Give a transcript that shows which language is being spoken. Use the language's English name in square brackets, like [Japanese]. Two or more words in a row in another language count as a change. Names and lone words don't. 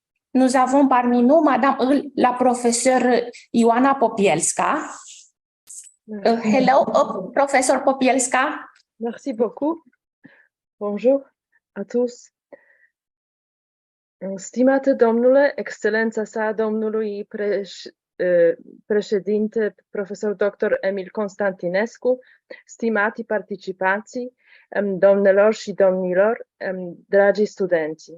[French] Nous avons parmi nous la professeure Joanna Popielska. [English] Hello, Professor Popielska. [French] Merci beaucoup. Bonjour à tous. [Romanian] Stimate domnule, excelența sa domnului președinte, profesor dr. Emil Constantinescu, stimati participanți, domnilor și domnilor, dragi studenți.